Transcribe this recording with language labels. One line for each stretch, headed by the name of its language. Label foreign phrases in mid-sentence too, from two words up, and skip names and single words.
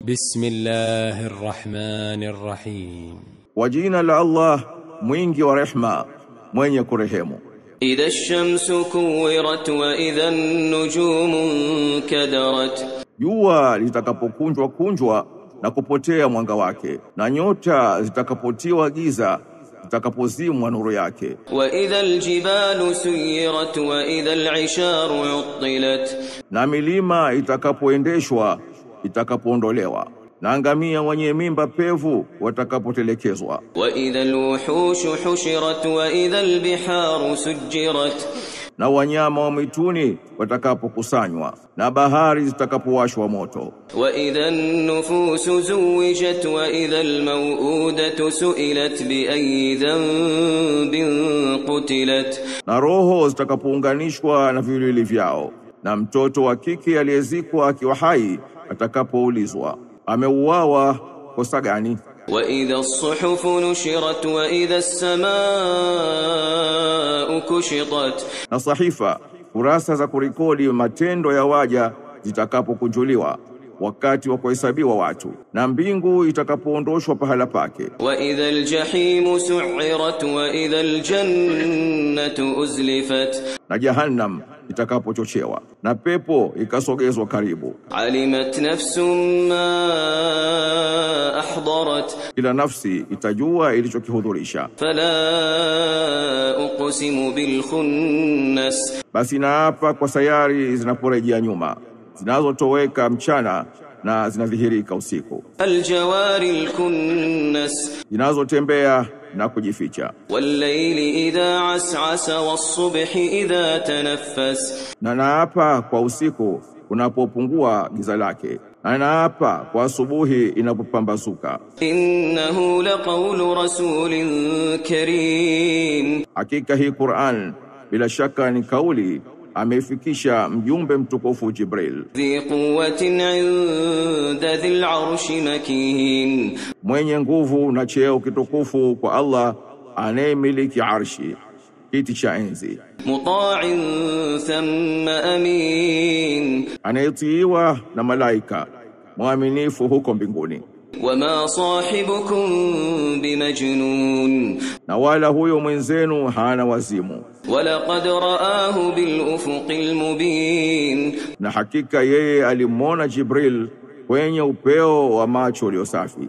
Arabic: بسم الله الرحمن الرحيم.
Swahili: wa jina Lillah mwingi wa rehma mwenye kurehemu.
Arabic: إذا الشمس كورت وإذا النجوم كدرت.
Swahili: Jua litakapokunjwa na kupotea mwanga wake, na nyota zitakapotiwa giza zitakapozimwa nuru yake.
Arabic: وإذا الجبال سيرت وإذا العشار عطلت.
Swahili: Na milima itakapoendeshwa itakapoondolewa, na ngamia wenye mimba pevu watakapotelekezwa.
Arabic: وإذا الوحوش حشرت وإذا البحار سجرت.
Swahili: Na wanyama wa mwituni watakapokusanywa, na bahari zitakapowashwa moto.
Arabic: وإذا النفوس زوجت وإذا الموءودة سئلت بأي ذنب قتلت.
Swahili: Na roho zitakapounganishwa na viwiliwili vyao, na mtoto wa kike aliyezikwa akiwa hai atakapoulizwa ameuawa kosa gani.
Arabic: وإذا الصحف نشرت وإذا السماء كشطت.
Swahili: Na sahifa, kurasa za kurikodi matendo ya waja zitakapokunjuliwa wakati wa kuhesabiwa watu, na mbingu itakapoondoshwa pahala pake.
Arabic: وإذا الجحيم سعرت وإذا الجنة أزلفت.
Swahili: Na jahannam itakapochochewa na pepo ikasogezwa karibu.
Arabic: علمت نفس ما أحضرت.
Swahili: Kila nafsi itajua ilichokihudhurisha.
Arabic: فلا أقسم بالخنس.
Swahili: Basi naapa kwa sayari zinaporejea nyuma, zinazotoweka mchana na zinadhihirika usiku,
Arabic: الجوار الكنس.
Swahili: zinazotembea na kujificha.
Arabic: والليل إذا عسعس والصبح إذا تنفس.
Swahili: Na naapa kwa usiku unapopungua giza lake, na naapa kwa asubuhi inapopambazuka.
Arabic: إنه لقول رسول كريم.
Swahili: Hakika hii Qur'an bila shaka ni kauli amefikisha mjumbe mtukufu Jibril,
Arabic: ذي قوة عند ذي العرش مكين.
Swahili: mwenye nguvu na cheo kitukufu kwa Allah anayemiliki arshi, kiti cha enzi,
Arabic: مطاع ثم أمين.
Swahili: anayetiiwa na malaika, mwaminifu huko mbinguni.
Arabic: وما صاحبكم بمجنون.
Swahili: Na wala huyo mwenzenu hana wazimu,
Arabic: ولقد رآه بالأفق المبين.
Swahili: na hakika yeye alimwona Jibril kwenye upeo wa macho ulio safi.